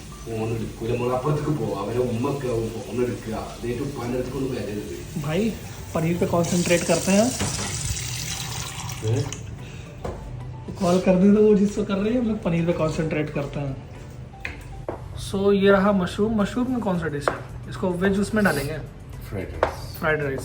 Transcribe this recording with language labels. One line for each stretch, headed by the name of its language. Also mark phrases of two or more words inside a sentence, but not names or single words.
Malayalam: ഫോൺ എടുക്കൂല. നമ്മൾ അപ്പുറത്തേക്ക് പോകും, അവരെ ഉമ്മൊക്കെ ആവും ഫോൺ എടുക്കുക. അതേറ്റ് ഉപ്പാൻ്റെ അടുത്തേക്കൊന്നും വരരുത്.
Hindi: भाई पनीर पे कंसंट्रेट करते हैं. कॉल कर दी तो वो जिसको कर रही है, हम लोग पनीर पे कंसंट्रेट करते हैं. सो ये रहा मशरूम. मशरूम में कौन सा डिश है? इसको वेज उसमें डालेंगे, फ्राइड राइस.